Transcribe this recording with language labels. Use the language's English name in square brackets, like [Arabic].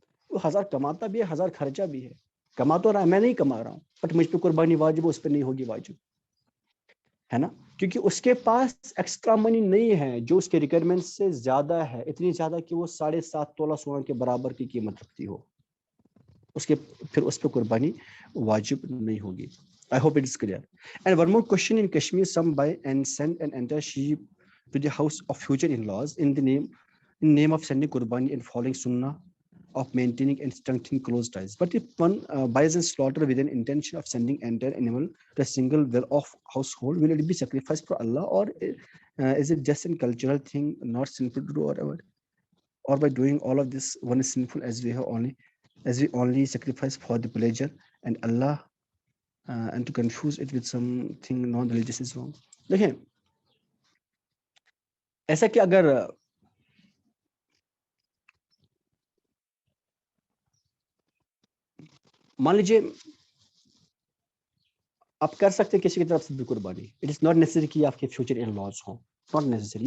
[Urdu] وہ 1000 کماتا بھی ہے, 1000 خرچہ بھی ہے. کما تو رہا ہے, میں نہیں کما رہا ہوں, بٹ مجھ پہ قربانی واجب ہے, اس پہ نہیں ہوگی واجب, ہے نا, کیونکہ اس کے پاس ایکسٹرا منی نہیں ہے جو اس کے ریکوائرمنٹ سے زیادہ ہے, اتنی زیادہ کہ وہ 7.5 تولہ سونا کے برابر کی قیمت رکھتی ہو. پھر اس پہ قربانی واجب نہیں ہوگی. [English] I hope it is clear. And one more question: in Kashmir, some buy and send and enter sheep to the house of future in-laws in name of sending qurbani and following sunnah of maintaining and strengthening close ties. But if one buys and slaughter with an intention of sending entire animal to a single well-off household, will it be sacrificed for Allah, or is it just a cultural thing, not sinful to do, or by doing all of this, one is sinful as we only sacrifice for the pleasure and Allah, and to confuse it with something non-religious is wrong. [Urdu] دیکھیں, ایسا کہ اگر مان لیجیے آپ کر سکتے ہیں کسی کی طرف سے بھی قربانی, [English] it is not necessary [Urdu] کہ آپ کے فیوچر ان لاز ہوں, [English] Not necessary.